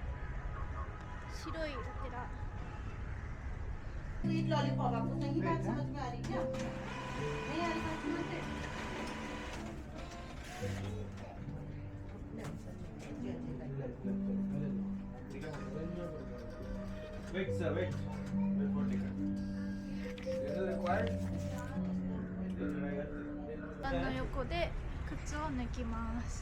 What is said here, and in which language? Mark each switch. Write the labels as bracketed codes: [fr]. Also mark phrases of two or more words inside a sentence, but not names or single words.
[ja] 白いお寺。 [en] sweet lollipop [hi] आपको सही बात समझ में आ रही क्या? नहीं आ रही बात समझ में? [en] Wait, sir, wait. Before ticket. This is required. [ja] 板の横で靴を抜きます